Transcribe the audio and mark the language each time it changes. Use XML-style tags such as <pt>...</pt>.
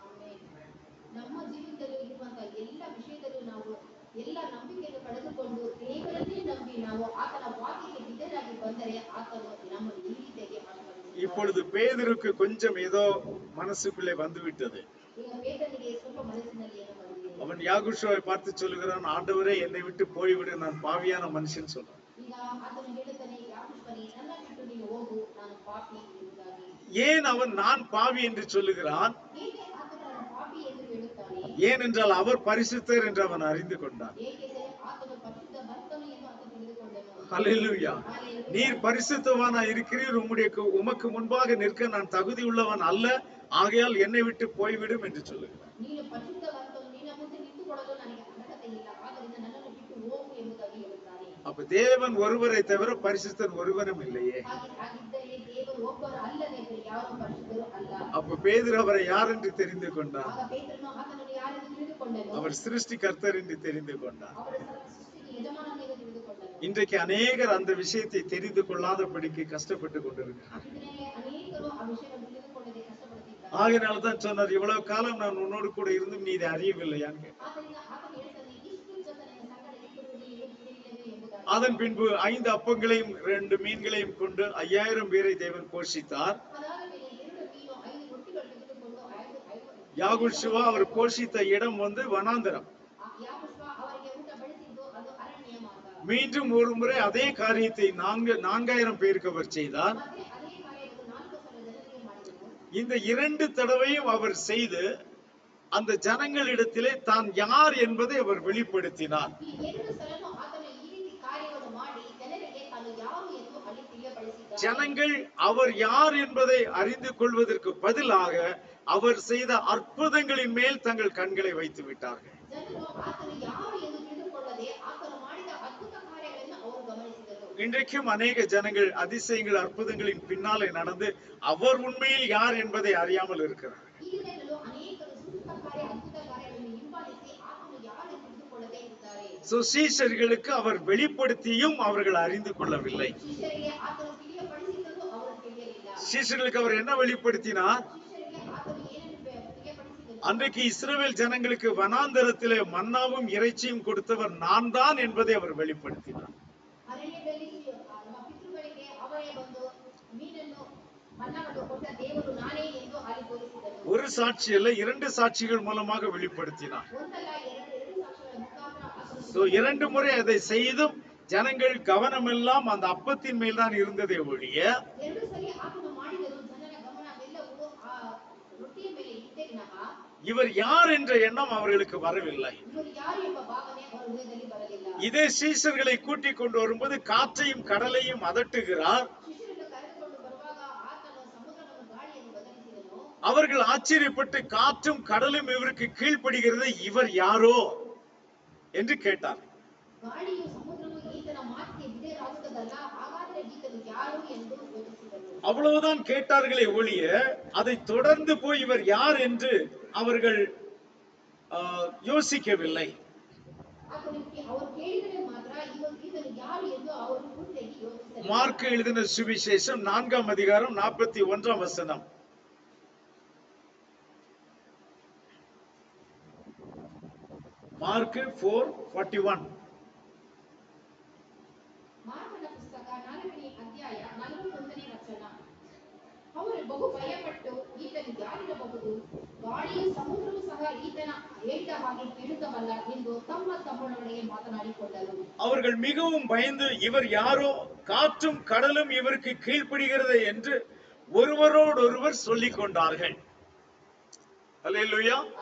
<kn>Amen. ನಮ್ಮ ಜೀವಿತದಲ್ಲಿ ಇರುವಂತಹ ಎಲ್ಲ ವಿಷಯದಲ್ಲೂ ನಾವು ಎಲ್ಲ ನಂಬಿಕೆಯನ್ನು ಕಳೆದುಕೊಂಡು ದೇವರನ್ನೇ ನಂಬಿ ನಾವು ಆತನ ವಾಕ್ಯಕ್ಕೆ ವಿಧೇಯರಾಗಿ ಬಂದರೆ ಆತನು ನಮ್ಮ ಜೀವಿತಕ್ಕೆ ಆಶೀರ್ವದಿಸುತ್ತಾನೆ.</kn> <ta>இப்பொழுது பேதுருக்கு கொஞ்சம் ஏதோ மனசுக்குள்ளே வந்துவிட்டது.</ta> <kn>ಈಗ ಪೇತ್ರನಿಗೆ ಸ್ವಲ್ಪ ಮನಸ್ಸಿನಲ್ಲಿ ಏನೋ ಬಂದಿದೆ.</kn> <ta>அவன் யாகுஷுவை பார்த்து சொல்லுகிறான், ஆண்டவரே என்னை விட்டு போய்விடு, நான் பாவியான மனுஷன் சொல்றான்.</ta> <kn>ಈಗ ಆತನು ಹೇಳುತ್ತಾನೆ, ಯಾಕುಷ್ವನೇ, ನನ್ನ ಬಿಟ್ಟು ನೀನು ಹೋಗು, ನಾನು ಪಾಪಿ ಎಂಬುದಾಗಿ.</kn> <ta>ஏன் அவன் நான் பாவி என்று சொல்லுகிறான்?</ta> <kn>ಹೇಗೆ ಆತನು ನಾನು ಪಾಪಿ ಎಂದು ಹೇಳುತ್ತಾನೆ?</kn> <ta>ஏனென்றால் அவர் பரிசுத்தர் என்று அவன் அறிந்து கொண்டான்.</ta> <kn>ಏಕೆಂದರೆ ಆತನು ಪರಿಶುದ್ಧ ಭಕ್ತನು ಎಂದು ಆತನು ತಿಳಿದುಕೊಂಡನು.</kn> <ta>ஹல்லேலூயா.</ta> <kn>ಹಾಲೆಲೂಯಾ.</kn> <ta>நீர் பரிசுத்தவானா இருக்கிறீர், உமக்கு முன்பாக நிற்க நான் தகுதி உள்ளவன் அல்ல, ஆகையால் என்னை விட்டு போய்விடும் என்று சொல்லுகிறான்.</ta> <kn>ನೀನು ಪರಿಶುದ್ಧವಂತನು, ನಿನ್ನ ಮುಂದೆ ನಿಂತುಕೊಳ್ಳಲು ನನಗೆ ಅರ್ಹತೆ ಇಲ್ಲ, ಆದ್ದರಿಂದ ನನ್ನನ್ನು ಬಿಟ್ಟು ಹೋಗು ಎಂಬುದಾಗಿ ಹೇಳುತ್ತಾನೆ.</kn> <ta>அப்ப தேவன் ஒருவரை தவிர பரிசுத்தர் ஒருவனும் இல்லையே.</ta> <kn>ಹಾಗಿದ್ದರೆ ದೇವರು ಒಬ್ಬರು ಅಲ್ಲದೆ ಬೇರೆ ಯಾರು ಪರಿಶುದ್ಧರು ಅಲ್ಲ.</kn> <ta>அப்ப பேதுரு அவரை யார் என்று தெரிந்து கொண்டார்?</ta> <kn>ಆಗ ಪೇತ್ರನು ಆತನನ್ನು ಯಾರೆಂದು ತಿಳಿದುಕೊಂಡನು.</kn> <ta>அவர் சிருஷ்டிகர்த்தர் என்று தெரிந்து கொண்டார்.</ta> <kn>ಅವರ ಸೃಷ್ಟಿಗೆ ಯಜಮಾನನೆಂದು ತಿಳಿದುಕೊಂಡನು.</kn> <ta>இன்றைக்கு அநேகர் அந்த விஷயத்தை தெரிந்து கொள்ளாதபடிக்கு கஷ்டப்பட்டு கொண்டிருக்கிறார்.</ta> <kn>ಇದರಲ್ಲಿ ಅನೇಕರು ಆ ವಿಷಯವನ್ನು ತಿಳಿದುಕೊಳ್ಳದೆ ಕಷ್ಟಪಡುತ್ತಿದ್ದಾರೆ.</kn> <ta>ஆகையினால்தான் சொன்னார், இவ்வளவு காலம் நான் உன்னோடு கூட இருந்தும் நீ இதை அறியவில்லையான்னு கேட்டார்.</ta> <kn>ಆದ್ದರಿಂದ ಆತನು ಹೇಳ್ತಾನೆ, ಇಷ್ಟು ಜನ ನಿನ್ನ ಸಂಗಡ ಇದ್ದರೂ ನೀನು ತಿಳಿಯಲಿಲ್ಲವೇ ಎಂಬುದಾಗಿ.</kn> <ta>அதன் பின்பு 5 அப்பங்களையும் 2 மீன்களையும் கொண்டு 5000 பேரை தேவன் போஷித்தார்.</ta> <kn>ಅದಾದ ಮೇಲೆ 2 ಮೀನು 5 ರೊಟ್ಟಿಗಳು ತೆಗೆದುಕೊಂಡು 5</kn> <ta>யாகுஷுவா அவர் போஷித்த இடம் வனாந்தரம்.</ta> <kn>ಯಾಕುಷ್ವ ಅವರಿಗೆ ಊಟ ಬಡಿಸಿದ್ದು ಅದು ಅರಣ್ಯ ಮಾರ್ಗ.</kn> <ta>மீண்டும் ஒரு முறை அதே காரியத்தை 4000 பேருக்கு அவர் செய்தார்.</ta> <kn>ಮತ್ತೆ ಅದೇ ಕಾರ್ಯವನ್ನು 4,000 ಜನರಿಗೆ ಮಾಡಿದನು.</kn> <ta>இந்த 2 தடவையும் அவர் செய்து அந்த ஜனங்களிடத்திலே தான் யார் என்பதை அவர் வெளிப்படுத்தினார்.</ta> <kn>ಈ 2 ಸಲನೂ ಆತನು ಈ ರೀತಿ ಕಾರ್ಯವನ್ನು ಮಾಡಿ ಜನರಿಗೆ ತಾನು ಯಾರು ಎಂದು ಅಲ್ಲಿ ತಿಳಿಯಪಡಿಸಿದ್ದಾನೆ.</kn> <ta>ஜனங்கள் அவர் யார் என்பதை அறிந்து கொள்வதற்கு பதிலாக அவர் செய்த அற்புதங்களின் மேல் தங்கள் கண்களை வைத்து விட்டார்கள்.</ta> <kn>ಜನರು ಆತನು ಯಾರು ಎಂದು ತಿಳಿದುಕೊಳ್ಳದೆ ಆತನು ಮಾಡಿದ ಅದ್ಭುತ ಕಾರ್ಯಗಳನ್ನು ಅವರು ಗಮನಿಸಿದರು.</kn> <ta>இன்றைக்கும் அநேக ஜனங்கள் அதிசயங்கள் அற்புதங்களின் பின்னாலே நடந்து அவர் உண்மையில் யார் என்பதை அறியாமல் இருக்கிறார்.</ta> <kn>ಈಗಲೂ ಅನೇಕರು ಸೂಚಕ ಕಾರ್ಯ ಅದ್ಭುತ ಕಾರ್ಯಗಳನ್ನು ಹಿಂಬಾಲಿಸಿ ಆತನು ಯಾರು ಎಂದು ತಿಳಿದುಕೊಳ್ಳದೆ ಇದ್ದಾರೆ.</kn> <ta>சீஷர்களுக்கு அவர் வெளிப்படுத்தியும் அவர்கள் அறிந்து கொள்ளவில்லை.</ta> <kn>ಶಿಷ್ಯರಿಗೆ ಆತನು ತಿಳಿಯಪಡಿಸಿದರೂ ಅವರು ತಿಳಿಯಲಿಲ್ಲ.</kn> <ta>சீஷர்களுக்கு அவர் என்ன வெளிப்படுத்தினார்?</ta> <kn>ಶಿಷ್ಯರಿಗೆ ಆತನು ಏನನ್ನು ತಿಳಿಯಪಡಿಸಿದನು?</kn> <ta>அன்றைக்கு இஸ்ரவேல் ஜனங்களுக்கு வனாந்தரத்திலே மன்னாவும் இறைச்சியும் கொடுத்தவர் நான் தான் என்பதை அவர் வெளிப்படுத்தினார்.</ta> <kn>ಅರಣ್ಯದಲ್ಲಿ ನಮ್ಮ ಪಿತೃಗಳಿಗೆ ಅವರೇ ಬಂದು ಮೀನನ್ನು ಮನ್ನವನ್ನು ಕೊಟ್ಟ ದೇವರು ನಾನೇ ಎಂದು ಅಲ್ಲಿ ತೋರಿಸಿದನು.</kn> <ta>ஒரு சாட்சி அல்ல, 2 சாட்சிகள் மூலமாக வெளிப்படுத்தினார்.</ta> <kn>ಒಂದಲ್ಲ ಎರಡು ಸಾಕ್ಷಿಗಳ ಮುಖಾಂತರ ಆತನು</kn> <ta>2 முறை அதை செய்தும் ஜனங்கள் கவனமெல்லாம் அந்த அப்பத்தின் மேல் தான் இருந்ததே ஒழிய</ta> <kn>2 ಸಲ ಆತನು ಮಾಡಿದರೂ ಜನರ ಗಮನವೆಲ್ಲವೂ ಆ ರೊಟ್ಟಿಯ ಮೇಲೆ ಇದ್ದೇ ವಿನಃ</kn> <ta>இவர் யார் என்ற எண்ணம் அவர்களுக்கு வரவில்லை.</ta> <kn>ಇವರು ಯಾರು ಎಂಬ ಭಾವನೆ ಅವರ ಹೃದಯದಲ್ಲಿ ಬರಲಿಲ್ಲ.</kn> <ta>இதே சீஷர்களை கூட்டிக் கொண்டு வரும்போது காற்றையும் கடலையும் அதட்டுகிறார்.</ta> <kn>ಶಿಷ್ಯರನ್ನು ಕರೆದುಕೊಂಡು ಬರುವಾಗ ಆತನು ಸಮುದ್ರವನ್ನು ಗಾಳಿಯನ್ನು ಬದಲಿಸಿದನು.</kn> <ta>அவர்கள் ஆச்சரியப்பட்டு காற்றும் கடலும் இவருக்கு கீழ்ப்படுகிறது, இவர் யாரோ என்று கேட்டார்.</ta> <kn>ಗಾಳಿಯು ಸಮುದ್ರವು ಈತನ ಮಾತಿಗೆ ವಿಧೇಯರಾಗುವುದಲ್ಲ, ಹಾಗಾದರೆ ಈತನು ಯಾರು ಎಂದು ಯೋಚಿಸಿದರು.</kn> <ta>அவ்வளவுதான் கேட்டார்களே ஒழிய அதை தொடர்ந்து போய் இவர் யார் என்று அவர்கள் யோசிக்கவில்லை.</ta> <kn>ಅವರು ಕೇಳಿದರೆ ಮಾತ್ರ ಈತನು ಯಾರು ಎಂದು ಅವರು ಪೂರ್ತಿಯಾಗಿ ಯೋಚಿಸಲಿಲ್ಲ.</kn> <ta>மார்க் எழுதின சுவிசேஷம் 4ஆம் அதிகாரம் 41ஆம் வசனம்.</ta> <kn>ಮಾರ್ಕ್ 4:41. ಮಾರ್ಕನ ಪುಸ್ತಕ 4ನೇ ಅಧ್ಯಾಯ 41ನೇ ವಚನ. ಅವರು ಬಹು ಭಯಪಟ್ಟು ಈತನು ಯಾರಿರಬಹುದು, ಗಾಳಿಯು ಸಮುದ್ರವೂ ಸಹ ಈತನ ಹೇಳಿದ ಹಾಗೆ ಕೇಳುತ್ತವಲ್ಲ ಎಂದು ತಮ್ಮೊಳಗೆ ಮಾತನಾಡಿಕೊಂಡರು.</kn> <ta>அவர்கள் மிகவும் பயந்து இவர் யாரோ, காற்றும் கடலும் இவருக்கு கீழ்ப்படுகிறது என்று ஒருவரோடொருவர் சொல்லிக் கொண்டார்கள். அல்லேலூயா.</ta>